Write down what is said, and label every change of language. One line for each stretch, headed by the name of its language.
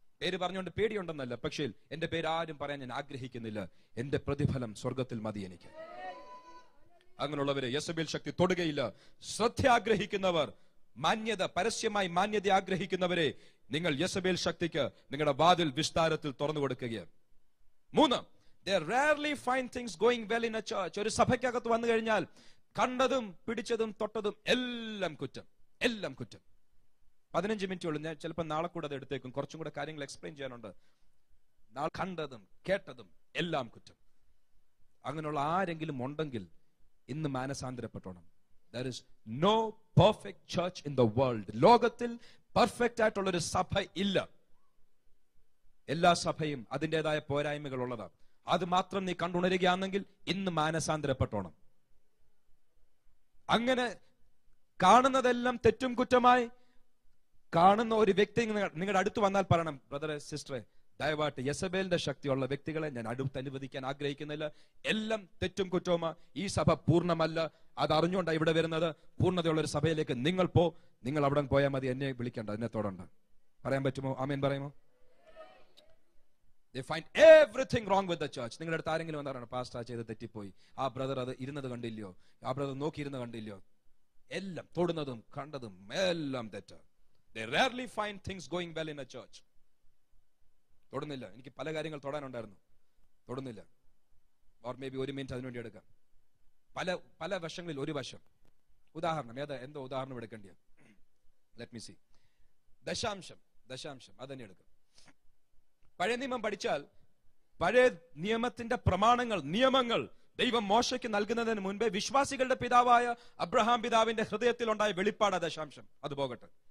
Malayalam: പേര് പറഞ്ഞുകൊണ്ട് പേടിയുണ്ടെന്നല്ല, പക്ഷേ എന്റെ പേര് ആരും പറയാൻ ഞാൻ ആഗ്രഹിക്കുന്നില്ല. എന്റെ പ്രതിഫലം സ്വർഗത്തിൽ മതി എനിക്ക്. അങ്ങനെയുള്ളവരെ യെസബേൽ ശക്തി തൊടുകയില്ല. ശ്രദ്ധ ആഗ്രഹിക്കുന്നവർ, മാന്യത, പരസ്യമായി മാന്യത ആഗ്രഹിക്കുന്നവരെ നിങ്ങൾ യെസബേൽ ശക്തിക്ക് നിങ്ങളുടെ വാതിൽ വിസ്താരത്തിൽ തുറന്നു കൊടുക്കുകയാണ്.
English: 3, they rarely find things going well in a church.
Malayalam: ഒരു സഭയ്ക്കകത്ത് വന്നു കഴിഞ്ഞാൽ കണ്ടതും പിടിച്ചതും തൊട്ടതും എല്ലാം കുറ്റം. 15 മിനിറ്റേ ഉള്ളൂ, ഞാൻ ചിലപ്പോൾ നാളെ കൂടെ അത് എടുത്തേക്കും, കുറച്ചും കൂടെ കാര്യങ്ങൾ എക്സ്പ്ലെയിൻ ചെയ്യാനുണ്ട്. കണ്ടതും കേട്ടതും എല്ലാം കുറ്റം. അങ്ങനെയുള്ള ആരെങ്കിലും ഉണ്ടെങ്കിൽ ഇന്ന് മാനസാന്തരപ്പെട്ടോണം.
English: There is no perfect church in the world.
Malayalam: ലോകത്തിൽ പെർഫെക്റ്റ് ആയിട്ടുള്ള ഒരു സഭ ഇല്ല. എല്ലാ സഭയും അതിൻ്റെതായ പോരായ്മകൾ ഉള്ളതാണ്. അത് മാത്രം നീ കണ്ടുണരുകയാണെങ്കിൽ ഇന്ന് മാനസാന്തരപ്പെട്ടോണം. അങ്ങനെ കാണുന്നതെല്ലാം തെറ്റും കുറ്റമായി കാണുന്ന ഒരു വ്യക്തി നിങ്ങളുടെ അടുത്ത് വന്നാൽ പറയണം, ബ്രദറെ സിസ്റ്ററെ ദയവായിട്ട് യെസബേലിന്റെ ശക്തിയുള്ള വ്യക്തികളെ ഞാൻ അടുത്ത് അനുവദിക്കാൻ ആഗ്രഹിക്കുന്നില്ല. എല്ലാം തെറ്റും കുറ്റവുമാ. ഈ സഭ പൂർണ്ണമല്ല, അത് അറിഞ്ഞുകൊണ്ടാണ് ഇവിടെ വരുന്നത്. പൂർണ്ണതയുള്ള ഒരു സഭയിലേക്ക് നിങ്ങൾ അവിടെ പോയാൽ മതി, എന്നെ വിളിക്കണ്ട, എന്നെ തൊടണ്ട. പറയാൻ പറ്റുമോ? ആമേൻ പറയുമോ?
English: They find everything wrong with the church.
Malayalam: നിങ്ങളുടെ അടുത്ത് ആരെങ്കിലും വന്നാണ്, പാസ്റ്റർ ചെയ്ത് തെറ്റിപ്പോയി, ആ ബ്രദർ അത് ഇരുന്നത് കണ്ടില്ലയോ, ആ ബ്രദർ നോക്കിയിരുന്നത് കണ്ടില്ലയോ, എല്ലാം തൊടുന്നതും കണ്ടതും എല്ലാം തെറ്റ്.
English: They rarely find things going well in a church.
Malayalam: തൊടുന്നില്ല. എനിക്ക് പല കാര്യങ്ങൾ തൊടാനുണ്ടായിരുന്നു, തൊടുന്നില്ല.
English: or may be
Malayalam: 1 മിനിറ്റ് അതിനുവേണ്ടി എടുക്കാം. പല വശങ്ങളിൽ ഒരു വശം. ഉദാഹരണം എന്തോ ഉദാഹരണം എടുക്കേണ്ടിയ,
English: Let me see.
Malayalam: ദശാംശം അതന്നെ എടുക്കാം. പഴയ നിയമം പഠിച്ചാൽ പഴയ നിയമത്തിന്റെ നിയമങ്ങൾ ദൈവം മോശയ്ക്ക് നൽകുന്നതിന് മുൻപേ വിശ്വാസികളുടെ പിതാവായ അബ്രഹാം പിതാവിന്റെ ഹൃദയത്തിൽ ഉണ്ടായ വെളിപ്പാട് ദശാംശം. അത് പോകട്ടെ.